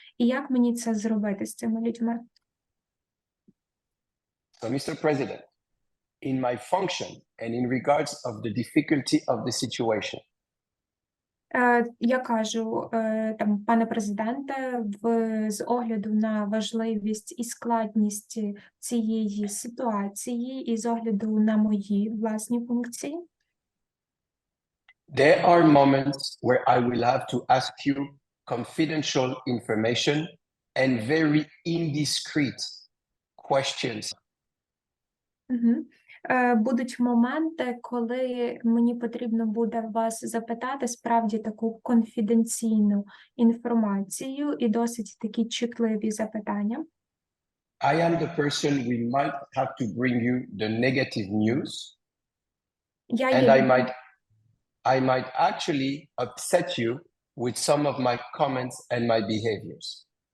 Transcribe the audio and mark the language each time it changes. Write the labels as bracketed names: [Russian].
[Ukrainian] І як мені це зробити з цими людьми? [English] So, Mr. President, in my function and in regards of the difficulty of the situation, [Ukrainian] Я кажу, пане президенте, з огляду на важливість і складність цієї ситуації і з огляду на мої власні функції, [English] there are moments where I will have to ask you confidential information and very indiscreet questions. [Ukrainian] Будуть моменти, коли мені потрібно буде вас запитати справді таку конфіденційну інформацію і досить такі чутливі запитання. [English] I am the person we might have to bring you the negative news, and I might actually upset you with some of my comments and my behaviors.